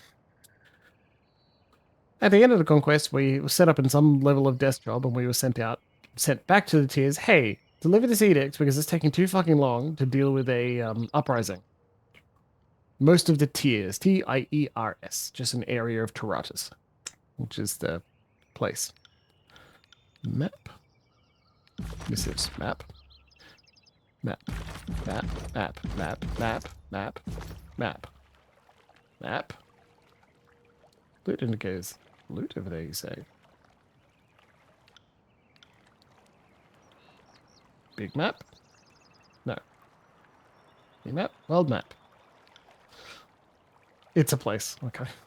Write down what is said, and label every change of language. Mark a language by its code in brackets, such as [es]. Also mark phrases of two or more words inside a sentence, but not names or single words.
[en] At the end of the conquest, we were set up in some level of death job and we were sent back to the tiers. Hey, deliver this edict because it's taking too fucking long to deal with a uprising. Most of the tiers, T-I-E-R-S, just an area of Taratus, which is the place. Map. Missives. Map. Map. Map. Map. Map. Map. Map. Map. Map. Loot indicators. Loot over there, you say? Big map? No. Big map? World map. It's a place. Okay.